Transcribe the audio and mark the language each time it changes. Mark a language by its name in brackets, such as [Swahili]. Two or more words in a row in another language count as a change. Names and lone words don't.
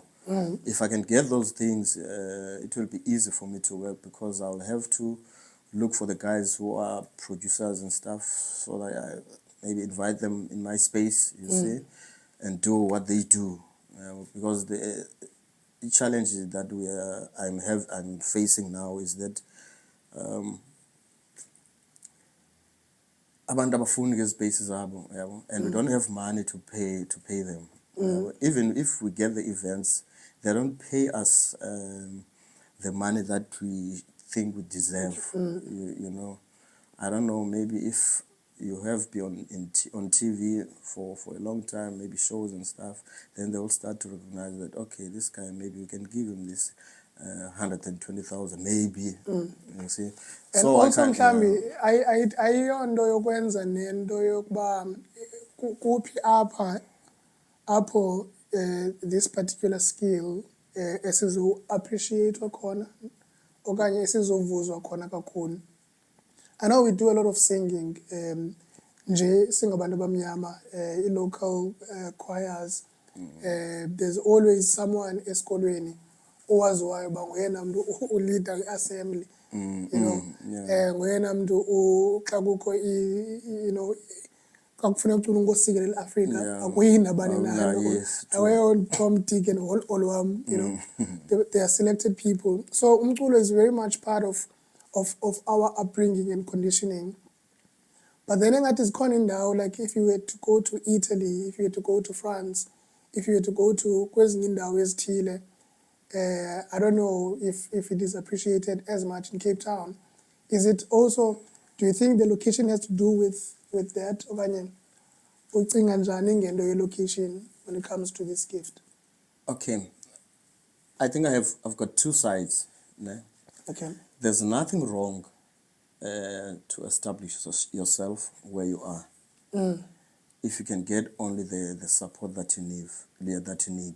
[English] If I can get those things, it will be easy for me to work, because I'll have to look for the guys who are producers and stuff, so that I maybe invite them in my space, you see, and do what they do. Because the challenge that I'm facing now is that [Xhosa] abantu abafuni ngezipeyisi zabo, [English] and we don't have money to pay them. Even if we get the events, they don't pay us the money that we think we deserve. You know, I don't know, maybe if you have been on TV for a long time, maybe shows and stuff, then they will start to recognize that, okay, this guy, maybe we can give him this 120,000, maybe. You see. And so also [Xhosa] mhlambi ayiyonto yokwenza nento yokuba kuphi apho [English] this particular skill [Xhosa] esizo appreciate khona okanye esizovuzwa khona kakhulu. [English] I know we do a lot of singing, [Xhosa] nje singabantu abamnyama, [English] local choirs. There's always someone [Xhosa] esikolweni owaziwayo uba nguyena mntu uleader i-assembly, [English] you know, [Xhosa] nguyena mntu xa kukho xa kufuneka ucula unkosikazi le-Afrika, akuyi nabani nani, aweyo Tom, Dick and Olwam, [English] you know, they are selected people. So umculo is very much part of our upbringing and conditioning. But then [Xhosa] engathi zikhona indawo, [English] like if you were to go to Italy, if you were to go to France, if you were to go to [Xhosa] kwezinye indawo ezithile, [English] I don't know if it is appreciated as much in Cape Town. Is it also, do you think the location has to do with that? [Xhosa] Okanye ucinga njani ngento ye-location [English] when it comes to this gift? Okay. I think I've got two sides. Ne? Okay. There's nothing wrong to establish yourself where you are. If you can get only the support that you need.